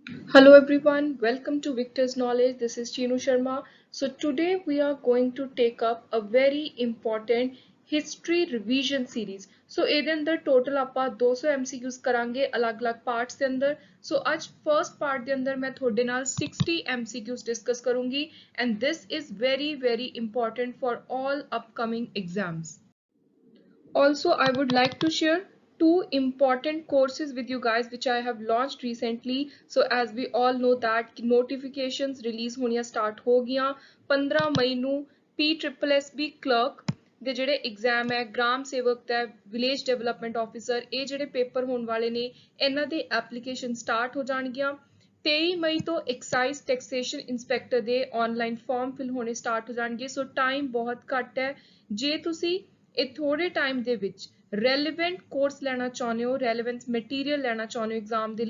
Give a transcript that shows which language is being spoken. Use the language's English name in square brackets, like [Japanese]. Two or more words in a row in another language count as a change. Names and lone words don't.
[English] Hello everyone, welcome to Victor's Knowledge. This is Chinu Sharma. So today we are going to take up a very important history revision series. [Punjabi] So ਇਹਦੇ ਅੰਦਰ total ਆਪਾਂ 200 MCQs ਕਰਾਂਗੇ ਅਲੱਗ-ਅਲੱਗ parts ਦੇ ਅੰਦਰ. So ਅੱਜ first part ਦੇ ਅੰਦਰ ਮੈਂ ਤੁਹਾਡੇ ਨਾਲ 60 [English] MCQs discuss [Punjabi] ਕਰੂੰਗੀ [English] and this is very important for all upcoming exams. Also, I would like to share two important courses with you guys which I have launched recently. So as we all know that notifications release [Punjabi] ਹੋਣੀਆਂ start ਹੋ ਗਿਆ 15 मई ਨੂੰ PSSB clerk ਦੇ ਜਿਹੜੇ ਐਗਜ਼ਾਮ ਹੈ ਗ੍ਰਾਮ ਸੇਵਕ ਦਾ [English] village development officer [Punjabi] ਇਹ ਜਿਹੜੇ ਪੇਪਰ ਹੋਣ ਵਾਲੇ ਨੇ ਇਹਨਾਂ ਦੇ [English] application start [Punjabi] ਹੋ ਜਾਣਗੀਆਂ 23 ਮਈ ਤੋਂ [English] excise taxation [Punjabi] ਇੰਸਪੈਕਟਰ ਦੇ [English] online form fill [Punjabi] ਹੋਣੇ ਸਟਾਰਟ ਹੋ ਜਾਣਗੇ [English] so time [Punjabi] ਬਹੁਤ ਘੱਟ ਹੈ ਜੇ ਤੁਸੀਂ ਇਹ ਥੋੜੇ ਟਾਈਮ ਦੇ ਵਿੱਚ [English] relevant course [Punjabi] ਲੈਣਾ ਚਾਹੁੰਦੇ ਹੋ [English] relevance material [Punjabi] ਲੈਣਾ ਚਾਹੁੰਦੇ ਹੋ ਐਗਜ਼ਾਮ ਦੇ